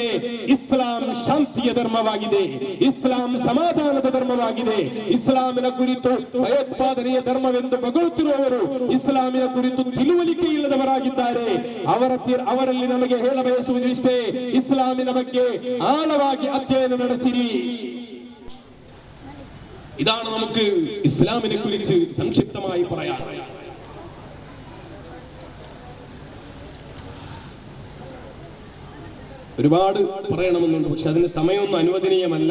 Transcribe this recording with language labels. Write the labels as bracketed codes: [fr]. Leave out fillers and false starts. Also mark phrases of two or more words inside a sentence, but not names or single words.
[kn] ಇಸ್ಲಾಂ ಶಾಂತಿಯ ಧರ್ಮವಾಗಿದೆ, ಇಸ್ಲಾಂ ಸಮಾಧಾನದ ಧರ್ಮವಾಗಿದೆ. ಇಸ್ಲಾಮಿನ ಕುರಿತು ಭಯೋತ್ಪಾದನೆಯ ಧರ್ಮವೆಂದು ಬಗಳುತ್ತಿರುವವರು ಇಸ್ಲಾಮಿನ ಕುರಿತು ತಿಳುವಳಿಕೆ ಇಲ್ಲದವರಾಗಿದ್ದಾರೆ. ಅವರಲ್ಲಿ ನಮಗೆ ಹೇಳ ಬಯಸುವುದಿಷ್ಟೇ, ಇಸ್ಲಾಮಿನ ಬಗ್ಗೆ ಆಳವಾಗಿ [ml] അധ്യയന നടത്തിരി. ഇതാണ് നമുക്ക് ഇസ്ലാമിനെ കുറിച്ച് സംക്ഷിപ്തമായി പറയാൻ. ഒരുപാട് പറയണമെന്നുണ്ട്, പക്ഷെ അതിന് സമയമൊന്നും അനുവദനീയമല്ല.